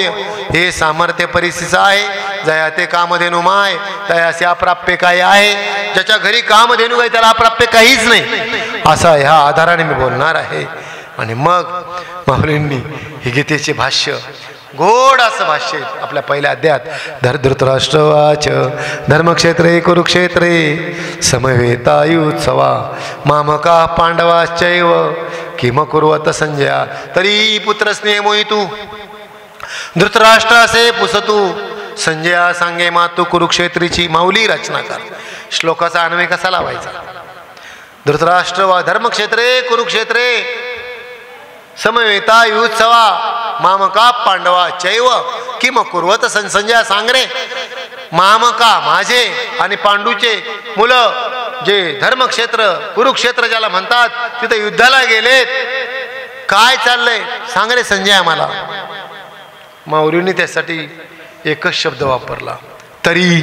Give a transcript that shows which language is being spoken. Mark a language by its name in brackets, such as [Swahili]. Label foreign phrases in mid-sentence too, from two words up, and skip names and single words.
[Marathi] हे सामर्थ्य परिस्थितीचं आहे. जया ते कामधेनु माय तयासे अप्राप्य काय आहे. ज्याच्या घरी कामधेनु आहे त्याला अप्राप्य काहीच नाही. असा ह्या आधाराने मी बोलणार आहे. आणि मग माऊलींनी हे गीतेचे भाष्य, गोड असं भाष्य आपल्या पहिल्या अध्यायात. [Sanskrit] धृतराष्ट्रवाच धर्मक्षेत्रे कुरुक्षेत्रे समवेतायुत्सवा मामका पांडवाश्चैव किम कुर्वत संजया [Marathi] तरी पुत्रस्नेह मोहितू. धृतराष्ट्र असे पुसतू संजया सांगे मातू कुरुक्षेत्रीची. माऊली रचनाकार. श्लोकाचा अन्वय कसा लावायचा? [Sanskrit] धृतराष्ट्र वा धर्मक्षेत्रे कुरुक्षेत्रे समवेता युत्सवा मामका पांडवा चैव किम कुर्वत संजय. [Marathi] सांग रे, मामका माझे आणि पांडूचे मुलं जे धर्मक्षेत्र कुरुक्षेत्र ज्याला म्हणतात तिथे युद्धाला गेलेत, काय चाललंय सांग रे संजय आम्हाला. माऊलींनी त्यासाठी एकच शब्द वापरला, तरी.